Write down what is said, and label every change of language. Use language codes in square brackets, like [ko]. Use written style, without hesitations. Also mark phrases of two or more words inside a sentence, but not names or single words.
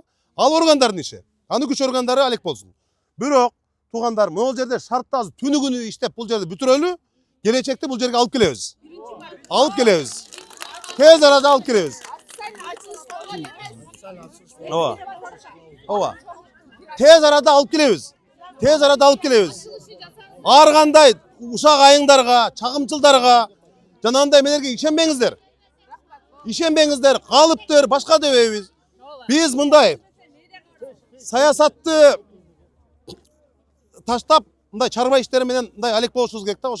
[ky] Ал органдардын иши. Аны күч органдары алек болсун. Бирок туугандар, могул жерде шартты азыр түнү күнү иштеп бул жерди бүтүрөлү, келечекте бул жерге алып келебиз. Алып келебиз. Тез арада алып келебиз. Ооба. Ооба. Тез арада алып келебиз. Тез арада алып келебиz. Ар кандай ушак айыңдарга, чагымчылдарга, жанагындай эмелерге ишенбеңиздер. Ишенбеңиздер, калыптыр, башка дебейбиз. Биз мындай саясатты таштап, мындай чарба иштери менен мындай алек болушубуз керек да.